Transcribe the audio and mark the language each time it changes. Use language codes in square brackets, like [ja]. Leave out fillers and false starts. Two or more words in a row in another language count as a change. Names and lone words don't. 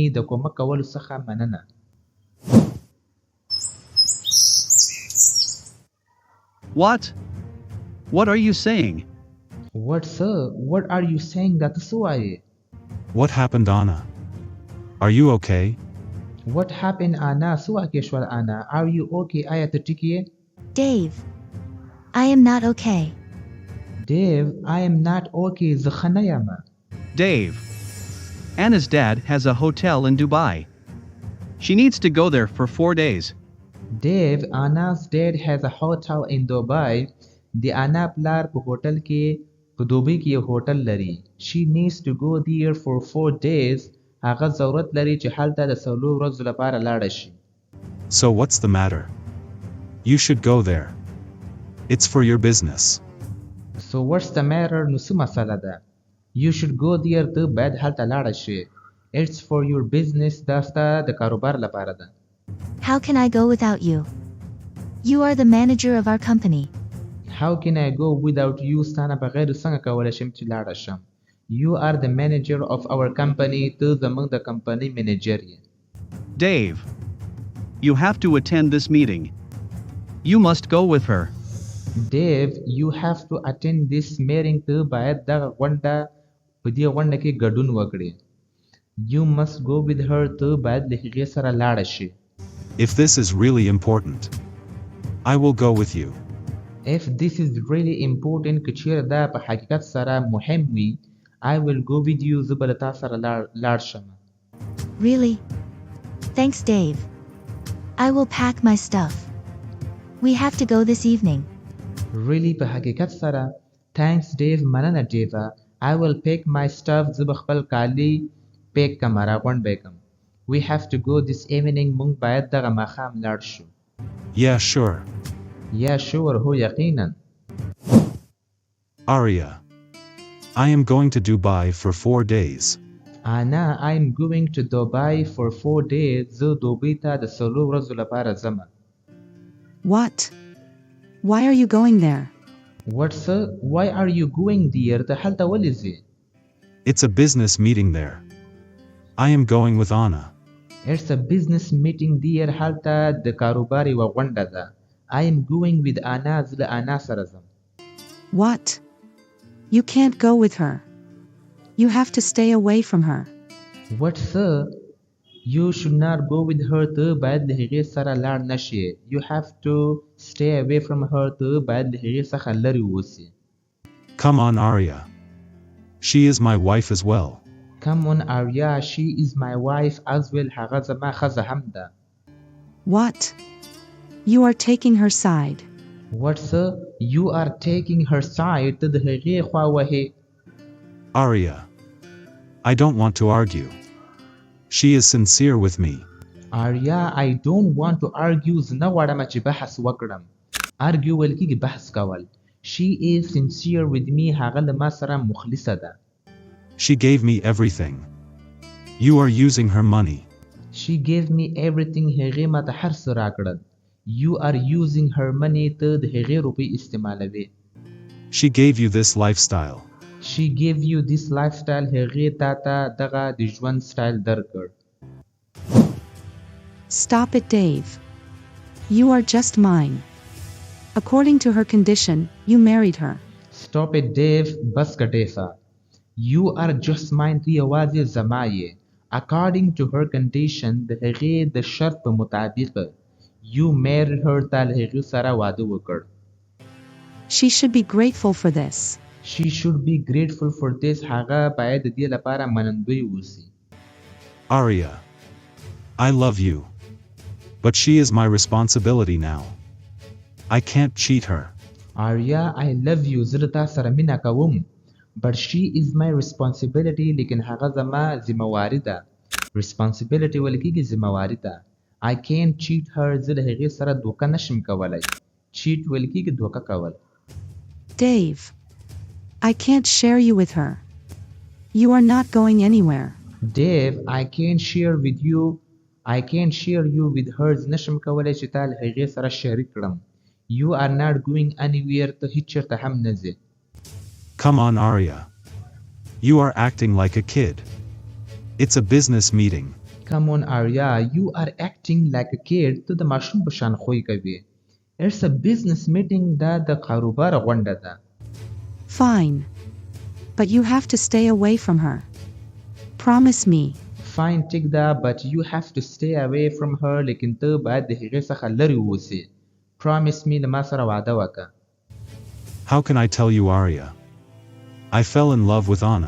[ps] د کومک کولو څخه مننه. [en] What? What are you saying? What, sir? What are you saying? [ps] دا ته څه وایې؟ [en] What happened, Anna? Are you okay? What happened, Anna? [ps] څه واقع شول Anna? [en] Are you okay? [ps] آیا ته ټیک یې؟ [en] Dave. I am not okay. Dave, I am not okay. [ps] زه ښه نه یم. [en] Dave. Anna's dad has a hotel in Dubai. She needs to go there for 4 days. Dave, Anna's dad has a hotel in Dubai. [ps] د انا پلار په هوټل کې په دوبۍ کې یو هوټل لري. [en] She needs to go there for 4 days. [ps] هغه ضرورت لري چې هلته د 4 ورځو لپاره لاړه شي. [en] So what's the matter? You should go there. It's for your business. So what's the matter? [ps] نو څه مسله ده؟ [en] You should go there. [ps] ته باید هلته لاړه شي. [en] It's for your business. [ps] دا ستا د کاروبار لپاره ده. [en] How can I go without you? You are the manager of our company. How can I go without you? [ps] ستانه بغیر څنګه کولی شم چې لاړه شم؟ [en] You are the manager of our company. [ps] ته زموږ د کمپنۍ منیجر یې. [en] Dave. You have to attend this meeting. You must go with her. Dave, you have to attend this meeting. [ps] ته باید دغه غونډه په دې غونډه کې ګډون وکړې. [en] You must go with her. [ps] ته باید له هغې سره لاړه شې. [en] If this is really important, I will go with you. If this is really important, [ps] که چیرې دا په حقیقت سره مهم وي, [en] I will go with you. [ps] زه به له تا سره لاړ شم. [en] Really? Thanks, Dave. I will pack my stuff. We have to go this evening. [ps] Really په حقیقت سره thanks Dave مننه Dave. [en] I will pick my stuff [ps] زه به خپل کالي پیک کم راغونډ به کم. [en] We have to go this evening [ps] مونږ باید دغه ماښام لاړ شو. [en] Yeah, sure. Yeah, sure [ps] هو یقینا. [en] Aria. I am going to Dubai for 4 days. Anna, I'm going to Dubai for 4 days. [ps] زه دوبۍ ته د 4 ورځو لپاره ځم. [en] What? Why are you going there? What, sir? Why are you going there? [ps] ته هلته ولې ځې؟ [en] It's a business meeting there. I am going with Anna. It's a business meeting there. [ps] هلته د کاروبار یوه غونډه ده. [en] I am going with Anna. [ps] زه له انا سره ځم. [en] What? You can't go with her. You have to stay away from her. What, sir? You should not go with her. [ps] ته باید له هغې سره لاړ نشې. [en] You have to stay away from her. [ps] ته باید له هغې څخه لرې اوسې. [en] Come on, Aria. She is my wife as well. Come on, Arya. She is my wife as well. [ps] هغه زما ښځه هم ده. [en] What? You are taking her side. What, sir? You are taking her side. [ps] ته د هغې خوا وهې. [en] Aria. I don't want to argue. She is sincere with me. Arya, I don't want to argue. [ps] زه نه غواړم چې بحث وکړم. Argue ویل کېږي بحث کول. [en] She is sincere with me. [ps] هغه له ما سره مخلصه ده. [en] She gave me everything. You are using her money. She gave me everything. [ps] هغې ما ته هر څه راکړل. [en] You are using her money. [ps] ته د هغې روپۍ استعمالوې. [en] She gave you this lifestyle. She gave you this lifestyle. [ps] هغې تا ته دغه د ژوند سټایل درکړ. [en] Stop it, Dave. You are just mine. According to her condition, you married her. Stop it, Dave. [ps] بس که ډیفه. [en] You are just mine. [ps] ته یوازې زما یې. [en] According to her condition [ps] د هغې د شرط په مطابق [en] You married her. [ps] تا له هغې سره واده وکړ. [en] She should be grateful for this. She should be grateful for this. [ps] هغه باید د دې لپاره منندوی اوسي. [en] Aria. I love you. But she is my responsibility now. I can't cheat her. Arya, I love you. [ps] زه له تا سره مینه کوم. [en] But she is my responsibility. [ps] لیکن هغه زما ذمہواری ده. Responsibility ویل کېږي ذمہواری ده. [en] I can't cheat her. [ps] زه له هغې سره دوکه نشم کولی. Cheat ویل کېږي دوکه کول. [en] Dave. I can't share you with her. You are not going anywhere. Dave, I can't share with you. I can't share you with her. [ps] زه نشم کولی چې تا له هغې سره شریک کړم. [en] You are not going anywhere. [ps] ته هیڅ چېرته هم نه ځې. [en] Come on, Aria. You are acting like a kid. It's a business meeting. Come on, Arya. You are acting like a kid. [ps] ته د ماشوم په شان خوی کوي. [en] It's a business meeting. [ps] دا د کاروبار غونډه ده. [en] Fine. But you have to stay away from her. Promise me. Fine, [ps] ټیک ده. [en] But you have to stay away from her. [ps] لیکن ته باید د هغې څخه لرې اوسې. [en] Promise me. [ps] له ما سره وعده وکړه. [en] How can I tell you, Aria? I fell in love with Anna.